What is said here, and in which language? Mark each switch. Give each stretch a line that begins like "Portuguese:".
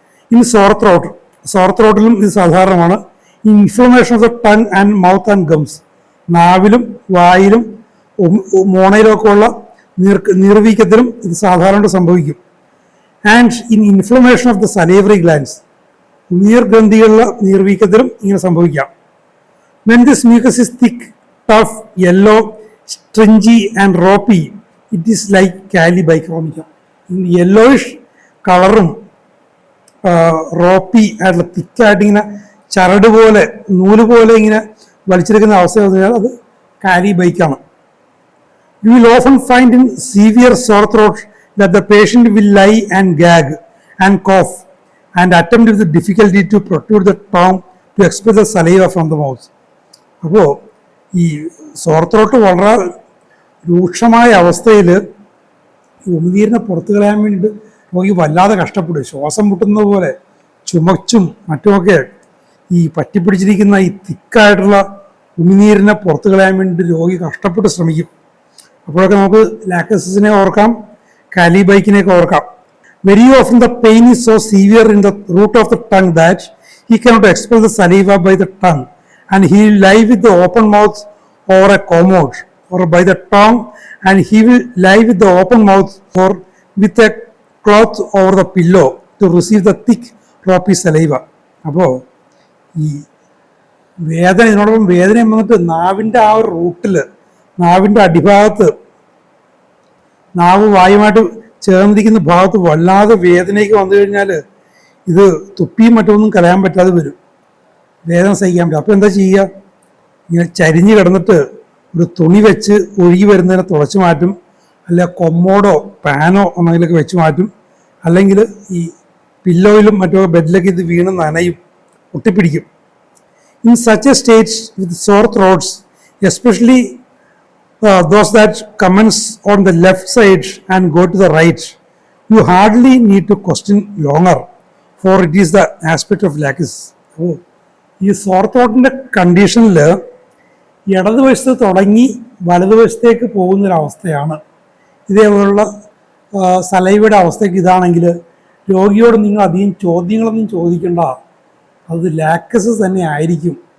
English: in sore throat,
Malayalam: സോർ ത്രോട്ടിലും ഇത് സാധാരണമാണ്.
English: inflammation of the tongue and mouth and gums,
Malayalam: നാവിലും വായിലും മോണയിലും ഒക്കെ ഉള്ള നീർവീക്കത്തിലും ഇത് സാധാരണ സംഭവിക്കും.
English: and in inflammation of the salivary glands,
Malayalam: നീർഗ്രന്ഥികളിലെ നീർവീക്കത്തിലും ഇങ്ങനെ സംഭവിക്കാം.
English: When this mucus is thick, tough, yellow, stringy and ropey, it is like Calibicromica. In yellowish
Malayalam: കളറും റോപ്പി ആയിട്ടുള്ള തിക്കായിട്ട് ഇങ്ങനെ ചരട് പോലെ നൂല് പോലെ ഇങ്ങനെ വലിച്ചെടുക്കുന്ന അവസ്ഥ പറഞ്ഞാൽ അത് കാലിബൈക്കാണ്.
English: You will often find in severe sore throat that the patient will lie and gag and cough and attempt with difficulty to protrude the tongue to expel the saliva from the mouth.
Malayalam: അപ്പോൾ ഈ sore throat വളരെ രൂക്ഷമായ അവസ്ഥയിൽ ഉമിനീരിനെ പുറത്തു കളയാൻ വേണ്ടിയിട്ട് രോഗി വല്ലാതെ കഷ്ടപ്പെടും. ശ്വാസം മുട്ടുന്നത് പോലെ ചുമച്ചും മറ്റുമൊക്കെ ഈ പറ്റിപ്പിടിച്ചിരിക്കുന്ന ഈ തിക്കായിട്ടുള്ള ഉമിനീരിനെ പുറത്തു കളയാൻ വേണ്ടിയിട്ട് രോഗി കഷ്ടപ്പെട്ട് ശ്രമിക്കും. അപ്പോഴൊക്കെ നമുക്ക് ലാക്ടസിനെ ഓർക്കാം, കാലിബൈക്കിനെയൊക്കെ ഓർക്കാം.
English: Very often the pain is so severe in the root of the tongue that he cannot expel the saliva by the tongue and he will lie with the open mouth over a commode or by the tongue, and he will lie with the open mouth or with a cloth over the pillow to receive the thick ropey saliva.
Malayalam: അപ്പോൾ ഈ വേദന, ഇതിനോടൊപ്പം വേദന വന്നിട്ട് നാവിൻ്റെ ആ ഒരു റൂട്ടിൽ, നാവിൻ്റെ അടിഭാഗത്ത്, നാവ് വായുമായിട്ട് ചേർന്നിരിക്കുന്ന ഭാഗത്ത് വല്ലാതെ വേദനയ്ക്ക് വന്നു കഴിഞ്ഞാൽ ഇത് തുപ്പിയും മറ്റൊന്നും കളയാൻ പറ്റാതെ വരും, വേദന സഹിക്കാൻ പറ്റും. അപ്പോൾ എന്താ ചെയ്യുക, ഇങ്ങനെ ചരിഞ്ഞ് കിടന്നിട്ട് ഒരു തുണി വെച്ച് ഒഴുകി വരുന്നതിനെ തുളച്ച് മാറ്റും, അല്ല കൊമ്മോടോ പാനോ ഒന്നെങ്കിലൊക്കെ വെച്ച് മാറ്റും, അല്ലെങ്കിൽ ഈ പില്ലോയിലും മറ്റോ ബെഡിലൊക്കെ ഇത് വീണ് നനയും, ഒട്ടിപ്പിടിക്കും.
English: In such a state with sore throats, especially those that commence on the left side and go to the right, you hardly need to question longer, for it is the aspect of lacus.
Malayalam: ഈ സോർ ത്രോട്ടിൻ്റെ കണ്ടീഷനിൽ ഇടതുവശത്ത് തുടങ്ങി വലതുവശത്തേക്ക് പോകുന്നൊരവസ്ഥയാണ്. ഇതേപോലുള്ള സലൈവയുടെ അവസ്ഥയ്ക്ക് ഇതാണെങ്കിൽ രോഗിയോട് നിങ്ങൾ അധികം ചോദ്യങ്ങളൊന്നും ചോദിക്കേണ്ട, അത് ലാക്കസ് തന്നെ ആയിരിക്കും.